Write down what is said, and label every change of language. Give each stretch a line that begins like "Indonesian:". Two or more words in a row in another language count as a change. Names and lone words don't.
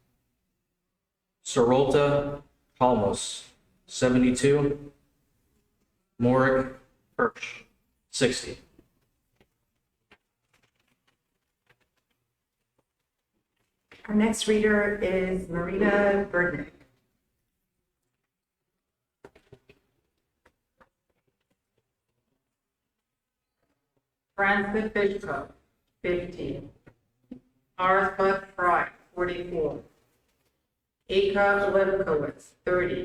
English: Sorolta Kalmos, 72. Morik Hirsch, 60. Our next reader is Marina Berdnick. Francis Fishko, 50. Arthur Fry, 44. Eka Levkowitz, 30.